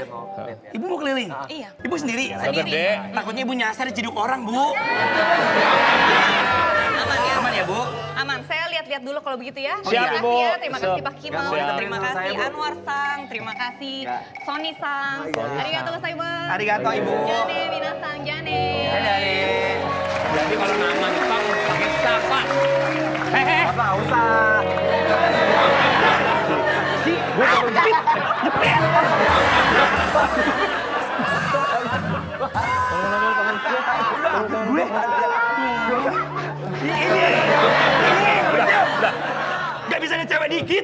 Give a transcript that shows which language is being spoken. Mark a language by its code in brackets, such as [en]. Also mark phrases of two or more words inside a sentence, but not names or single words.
[id] Dia mau lihat ya. Ibu mau keliling? Iya. Ibu sendiri? Sendiri. Dek. Takutnya ibu nyasar diciduk orang Bu. Aman ya? Aman ya Bu? Aman. Saya lihat-lihat dulu kalau begitu ya. Siap, Terima Ibu. kasih ya. Terima kasih Siap. Pak Kimal. Nggak mau Terima ditemenin sama kasih saya, Bu. Anwar Sang. Terima kasih Nggak. Sony Sang. [ja] ありがとうございます. [id] Arigato Ibu. [ja] じゃね、皆さん、じゃね. [id] Jadi kalau nama Jepang pakai siapa? Hehe. Apa nggak usah? Gak bisa ada cewek dikit.